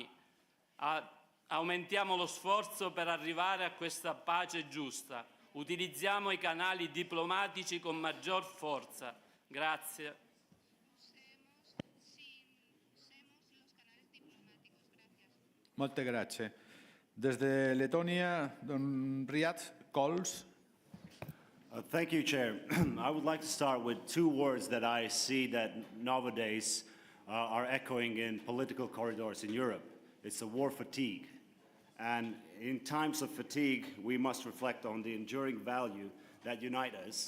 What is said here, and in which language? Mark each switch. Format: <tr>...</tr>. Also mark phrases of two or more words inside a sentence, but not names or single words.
<it>Aumentiamo lo sforzo per arrivare a questa pace giusta. Utilizziamo i canali diplomatici con maggior forza. Grazie. Molte grazie.</it> <es>Desde Letonia, don Riyad Kols.</es> <en>Thank you, Chair. I would like to start with two words that I see that nowadays are echoing in political corridors in Europe. It's the war fatigue. And in times of fatigue, we must reflect on the enduring value that unite us.</en>